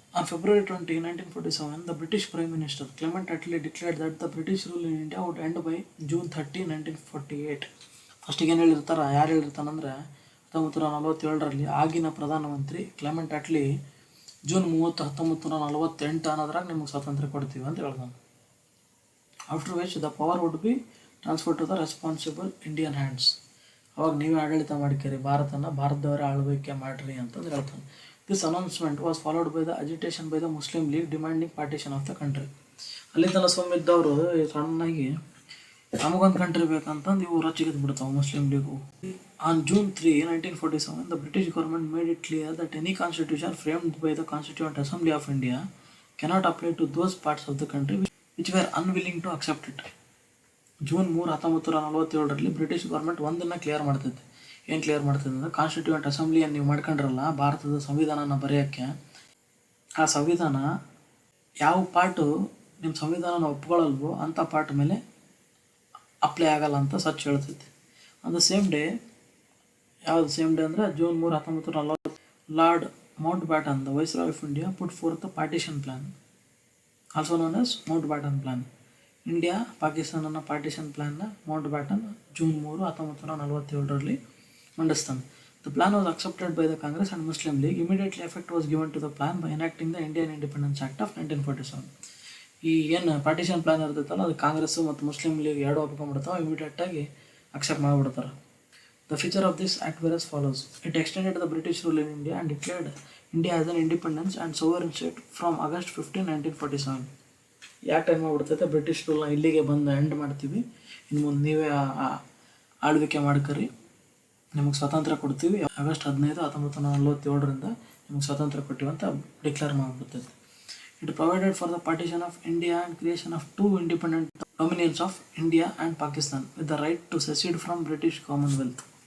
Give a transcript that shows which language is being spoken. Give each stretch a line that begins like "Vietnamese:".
English: On February 20, 1947, the British Prime Minister Clement Attlee declared that the British rule in India would end by June 30, 1948.
Kannada: ಫಸ್ಟಿಗೆ ಏನು ಹೇಳಿರ್ತಾರೆ, ಯಾರು ಹೇಳಿರ್ತಾನಂದ್ರೆ 1947ರಲ್ಲಿ ಆಗಿನ ಪ್ರಧಾನಮಂತ್ರಿ Clement ಅಟ್ಲಿ June 30, 1948 ಅನ್ನೋದ್ರಾಗ ನಿಮಗೆ ಸ್ವಾತಂತ್ರ್ಯ ಕೊಡ್ತೀವಿ ಅಂತ ಹೇಳ್ತಾನೆ.
English: After which the power would be transfer to the responsible Indian hands.
Kannada: ಅವಾಗ ನೀವೇ ಆಡಳಿತ ಮಾಡಿಕರಿ, ಭಾರತದವರೇ ಆಳ್ವಿಕೆ ಮಾಡಿರಿ ಅಂತಂದು ಹೇಳ್ತಾನೆ.
English: This announcement was followed by the agitation by the Muslim League demanding partition of the country.
Kannada: ಅಲ್ಲಿ ತನಕ ಸೊಮ್ಮಿದ್ದವರು ಸಣ್ಣಾಗಿ ನಮಗೊಂದು ಕಂಟ್ರಿ ಬೇಕಂತಂದು ಇವು ರೊಚ್ಚಿಗೆ ಬಿಡ್ತಾವೆ Muslim league.
English: On June 3, 1947, the British government made it clear that any constitution framed by the Constituent Assembly of India cannot apply to those parts of the country which were unwilling to accept it.
Kannada: June 3, 1947ರಲ್ಲಿ British government ಒಂದನ್ನು clear ಮಾಡ್ತೈತೆ. ಏನು clear ಮಾಡ್ತದೆ ಅಂದರೆ constituent ಅಸೆಂಬ್ಲಿಯನ್ನು ನೀವು ಮಾಡ್ಕೊಂಡ್ರಲ್ಲ ಭಾರತದ ಸಂವಿಧಾನನ ಬರೆಯೋಕ್ಕೆ, ಆ ಸಂವಿಧಾನ ಯಾವ part ನಿಮ್ಮ ಸಂವಿಧಾನನ ಒಪ್ಕೊಳ್ಳಲ್ವೋ ಅಂಥ ಪಾರ್ಟ್ ಮೇಲೆ ಅಪ್ಲೈ ಆಗಲ್ಲ ಅಂತ such ಹೇಳ್ತೈತಿ.
English: on the same day,
Kannada: ಯಾವುದು ಸೇಮ್ ಡೇ ಅಂದರೆ
English: June 3, 1940, Lord Mountbatten the viceroy of India put forth the partition plan, also known as Mountbatten plan.
Kannada: India ಪಾಕಿಸ್ತಾನನ partition ಪ್ಲಾನ್ನ Mount baton June 3, 1947ರಲ್ಲಿ ಮಂಡಿಸ್ತಾನೆ.
English: The plan was accepted by the Congress and Muslim League. Immediately effect was given to the plan by enacting the Indian Independence Act of 1947.
Kannada: ಈ ಏನು partition plan ಇರ್ತೈತಲ್ಲ ಅದು ಕಾಂಗ್ರೆಸ್ಸು ಮತ್ತು Muslim league 2 ಒಪ್ಕೊಂಡ್ಬಿಡ್ತಾವೆ, ಇಮಿಡಿಯೇಟಾಗಿ accept ಮಾಡಿಬಿಡ್ತಾರೆ.
English: The feature of this act were as follows. It extended the British rule in India and declared India as an independence and sovereign state from August 15, 1947.
Kannada: ಈ act ಏನು ಮಾಡಿಬಿಡ್ತೈತೆ, British ರೂಲ್ನ ಇಲ್ಲಿಗೆ ಬಂದು end ಮಾಡ್ತೀವಿ, ಇನ್ನು ಮುಂದೆ ನೀವೇ ಆಳ್ವಿಕೆ ಮಾಡ್ಕರಿ, ನಿಮಗೆ ಸ್ವಾತಂತ್ರ್ಯ ಕೊಡ್ತೀವಿ, August 15, 1947ರಿಂದ ನಿಮಗೆ ಸ್ವಾತಂತ್ರ್ಯ ಕೊಟ್ಟಿವಿ ಅಂತ declare ಮಾಡಿಬಿಡ್ತೈತೆ.
English: It provided for the partition of India and creation of 2 independent dominions of India and Pakistan with the right to secede from British Commonwealth.